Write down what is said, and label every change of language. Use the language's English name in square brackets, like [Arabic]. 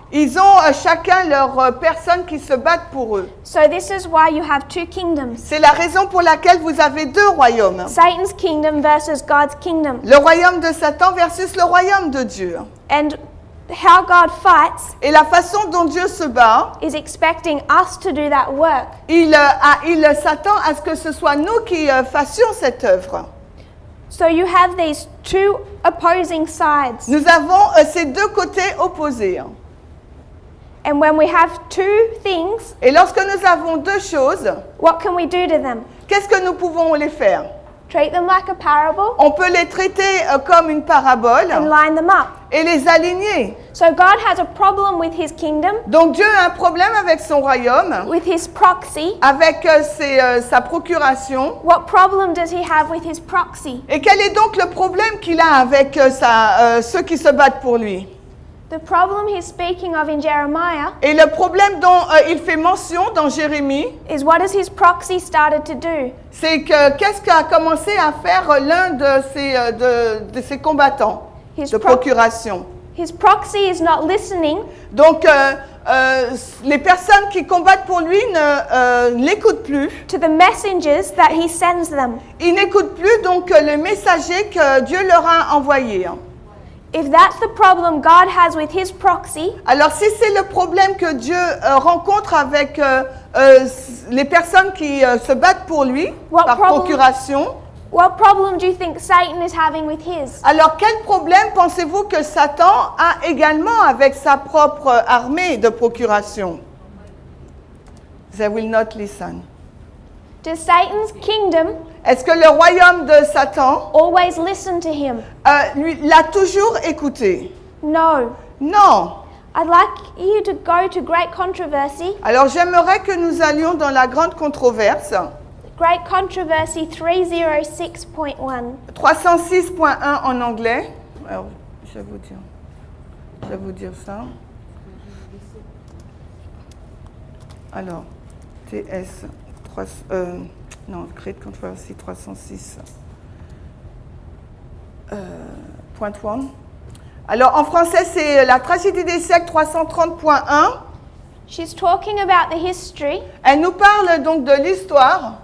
[French] Ils ont chacun leur personne qui se battent pour eux. [English] So this is why you have two kingdoms. [French] C'est la raison pour laquelle vous avez deux royaumes. [English] Satan's kingdom versus God's kingdom. [French] Le royaume de Satan versus le royaume de Dieu. [English] And how God fights [French] Et la façon dont Dieu se bat, [English] is expecting us to do that work. [French] il s'attend à ce que ce soit nous qui fassions cette œuvre. [English] So you have these two opposing sides. [French] Nous avons ces deux côtés opposés. [English] And when we have two things, [French] Et lorsque nous avons deux choses, [English] what can we do to them? [French] qu'est-ce que nous pouvons les faire? [English] Treat them like a parable [French] On peut les traiter comme une parabole [English] and line them up. [French] et les aligner. [English] So God has a problem with his kingdom, [French] Donc Dieu a un problème avec son royaume, [English] with his proxy. [French] avec sa procuration. [English] What problem does he have with his proxy? [French] Et quel est donc le problème qu'il a avec ceux qui se battent pour lui? [English] The problem he's speaking of in Jeremiah [French] Et le problème dont il fait mention dans Jérémie, [English] is what has his proxy started to do? [French] c'est que qu'est-ce qu'a commencé à faire l'un de ces combattants [English] His, [French] de procuration. [English] his proxy is not listening [French] Donc les personnes qui combattent pour lui ne l'écoutent plus. [English] to the messengers that he sends them. [French] Ils n'écoutent plus donc le messager que Dieu leur a envoyé. [English] If that's the problem God has with his proxy, [French] Alors si c'est le problème que Dieu rencontre avec les personnes qui se battent pour lui [English] What [French] par [English] problem? [French] procuration, [English] what problem do you think Satan is having with his? [French] alors quel problème pensez-vous que Satan a également avec sa propre armée de procuration? [English] They will not listen. Does Satan's kingdom [French] Est-ce que le royaume de Satan [English] always listen to him? [French] lui l'a toujours écouté? [English] No. [French] Non. [English] I'd like you to go to great controversy. [French] Alors j'aimerais que nous allions dans la grande controverse. [English] Great controversy 306.1. [French] 306.1 en anglais. Alors, je vais vous dire ça. Alors, TS 3, Great Controversy 306. Point 1. Alors, en français, c'est la tragédie des siècles 330.1. [English] She's talking about the history [French] Elle nous parle donc de l'histoire